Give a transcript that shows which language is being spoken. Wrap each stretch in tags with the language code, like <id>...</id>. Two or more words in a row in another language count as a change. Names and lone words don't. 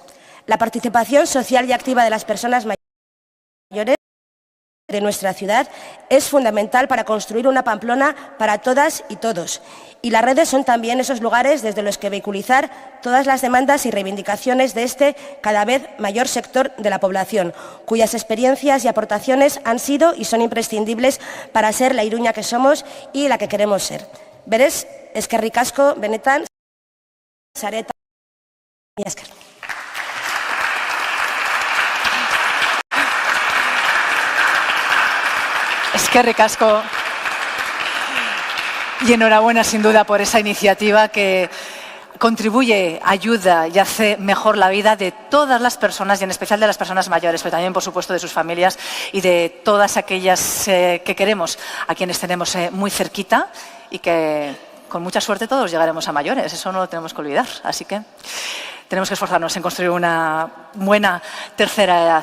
<es>La participación social y activa de las personas mayores de nuestra ciudad es fundamental para construir una Pamplona para todas y todos. Y las redes son también esos lugares desde los que vehiculizar todas las demandas y reivindicaciones de este cada vez mayor sector de la población, cuyas experiencias y aportaciones han sido y son imprescindibles para ser la Iruña que somos y la que queremos ser.</es> <eu>Berez, eskerrik asko, benetan, sareta, mila esker. Eskerrik asko.</eu> <es>Y enhorabuena sin duda por esa iniciativa que contribuye, ayuda y hace mejor la vida de todas las personas y en especial de las personas mayores, pero también por supuesto de sus familias y de todas aquellas que queremos, a quienes tenemos muy cerquita y que con mucha suerte todos llegaremos a mayores, eso no lo tenemos que olvidar, así que tenemos que esforzarnos en construir una buena tercera edad.</es>